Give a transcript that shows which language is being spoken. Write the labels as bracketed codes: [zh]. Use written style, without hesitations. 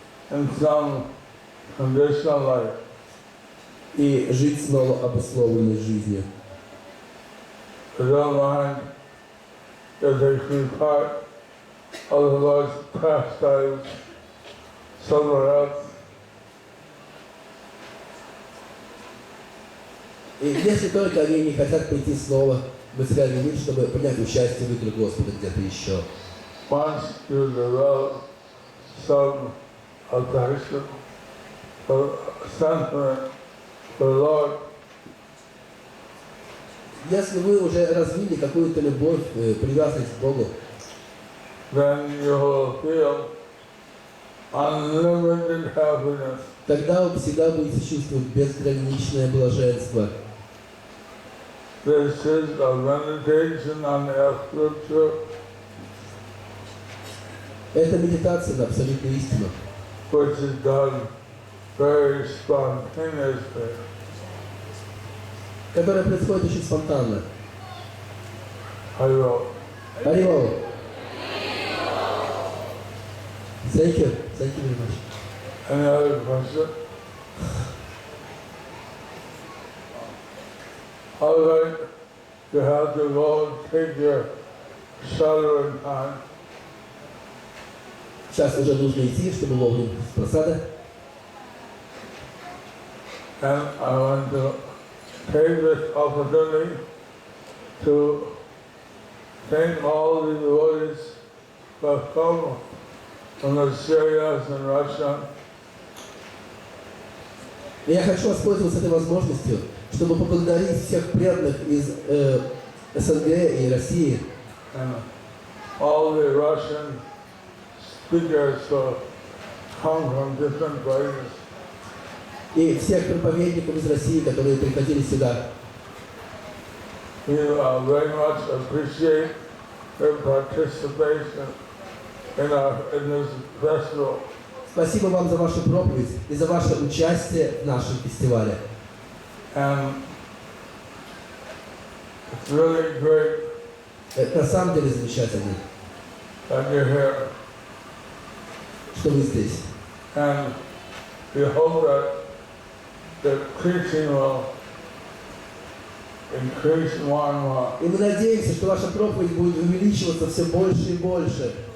[en] In some conditional life. [ru] и жить снова обусловленной жизнью. [en] They don't mind if they can be part of the Lord's pastimes somewhere else. [ru] И если только они не хотят прийти снова в материальный мир, чтобы принять участие в играх Господа где-то еще. [en] Once you develop some affection or sentiment for the Lord, [ru] Если вы уже развили какую-то любовь, привязанность к Богу, [en] then you will feel unlimited happiness. [ru] тогда вы всегда будете чувствовать безграничное блаженство. [en] This is a meditation on the scripture, [ru] Это медитация на абсолютную истину, [en] which is done very spontaneously. [ru] которая происходит очень спонтанно. [en] I will. Аривал. Thank you. Thank you very much. Any other question? All right. you have to go take your sadhana time. [ru] Сейчас уже нужно идти, чтобы вовремя с просада. [en] And I want to take this opportunity to thank all the devotees who have come from the Syrians and Russia. [ru] И я хочу воспользоваться этой возможностью, чтобы поблагодарить всех преданных из СНГ и России. [en] And all the Russian speakers who come from different places. [ru] И всех проповедников из России, которые приходили сюда. [en] We very much appreciate their participation in this festival. [ru] Спасибо вам за вашу проповедь и за ваше участие в нашем фестивале. [en] And it's really great [ru] Это на самом деле замечательно, [en] that you're here. [ru] что вы здесь. [en] And we hope that the preaching will increase more and more. [ru] И мы надеемся, что ваша проповедь будет увеличиваться все больше и больше.